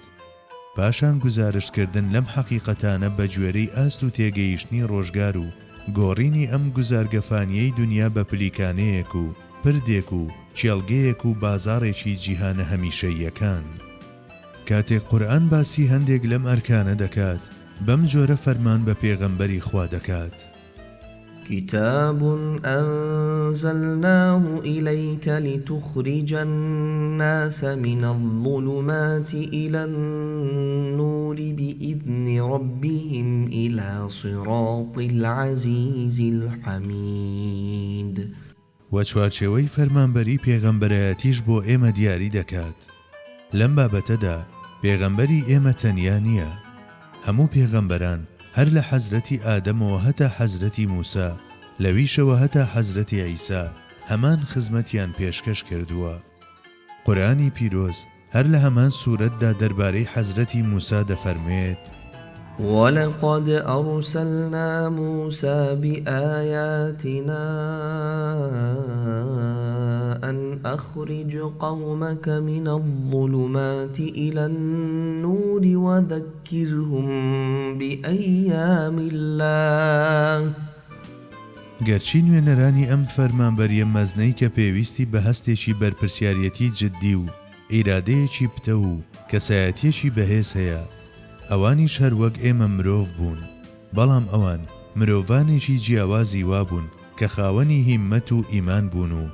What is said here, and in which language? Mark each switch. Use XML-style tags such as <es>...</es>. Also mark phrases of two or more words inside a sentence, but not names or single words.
<ckb>پاشان گزارشکردن لەم حەقیقەتانە بە گوێرەی ئاست و تێگەیشتنی ڕۆژگار و گۆڕینی ئەم گوزارگەفانیەی دنیا بە پلیکانەیەک و پردێک و چێڵگەیەک و بازاڕێکی جیهانە هەمیشەییەکان. کاتێک قورئان باسی هەندێک لەم ئەرکانە دەکات بەم جۆرە فەرمان بە پێغەمبەری خوا دەکات:</ckb> <ar>كتاب أنزلناه إليك لتخرج الناس من الظلمات إلى النور بإذن ربهم إلى صراط العزيز الحميد.</ar> <ckb>وچوارچێوەی فەرمانبەری پێغەمبەرایەتیش بۆ ئێمە دیاری دەکات. لەم بابەتەدا پێغەمبەری ئێمە تەنیا نییە. هەموو پێغەمبەران هەر لە حەزرەتی ئادەمەوە هەتا حەزرەتی موسا، لەویشەوە هەتا حەزرەتی عیسا هەمان خزمەتیان پێشکەش کردووە. قورئانی پیرۆز هەر لە هەمان سوورەتدا دەربارەی حەزرەتی موسا دەفەرمێت:</ckb> <ar>ولقد أرسلنا موسى بآياتنا أن أخرج قومك من الظلمات إلى النور وذكرهم بأيام الله.</ar> <ckb>گەرچی نوێنەرانی ئەم فەرمانبەریە مەزنەی کە پێویستی بە هەستێکی بەرپرسیارەتی جددی و ئیرادەیەکی پتە و کەسایەتیەکی بەهێز هەیە، ئەوانیش هەروەک ئێمە مرۆڤ بوون، بەڵام ئەوان مرۆڤانێکی جیاوازی وابوون کە خاوەنی هیممەت و ئیمان بوون و</ckb>